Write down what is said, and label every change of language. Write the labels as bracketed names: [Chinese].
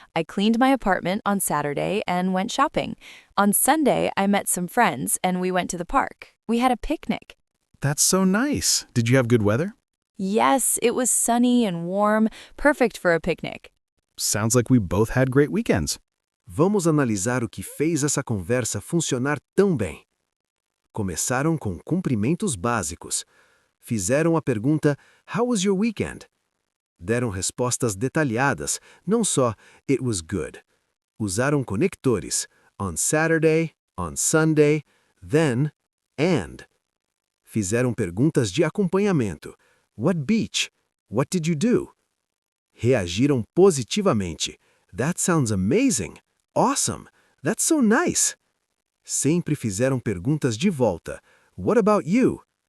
[English] I cleaned my apartment on Saturday and went shopping. On Sunday, I met some friends and we went to the park. We had a picnic. That's so nice. Did you have good weather? Yes, it was sunny and warm, perfect for a picnic. Sounds like we both had great weekends. [Portuguese] Vamos analisar o que fez essa conversa funcionar tão bem. Começaram com cumprimentos básicos. Fizeram a pergunta, [English] How was your weekend? [Portuguese] Deram respostas detalhadas, não só [English] It was good. [Portuguese] Usaram conectores, on Saturday, on Sunday, then, and. Fizeram perguntas de acompanhamento. [English] What beach? What did you do? [Portuguese] Reagiram positivamente. [English] That sounds amazing. Awesome. That's so nice. [Portuguese] Sempre fizeram perguntas de volta. [English] What about you?